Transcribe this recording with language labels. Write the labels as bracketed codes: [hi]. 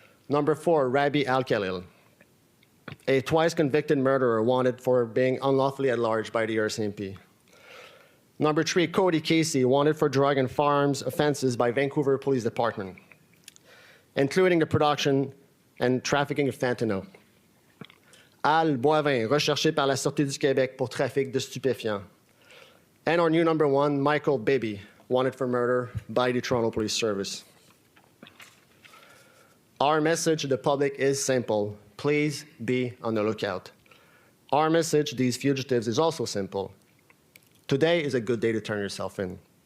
[en] Number 4, Rabi Al-Khalil, a twice convicted murderer wanted for being unlawfully at large by the RCMP. Number 3, Cody Casey, wanted for drug and firearms offenses by Vancouver Police Department, including the production and trafficking of fentanyl. [fr] Al Boivin, recherché par la Sûreté du Québec pour trafic de stupéfiants. [en] And our new number 1, Michael Bibby, wanted for murder by the Toronto Police Service. Our message to the public is simple. Please be on the lookout. Our message to these fugitives is also simple. Today is a good day to turn yourself in.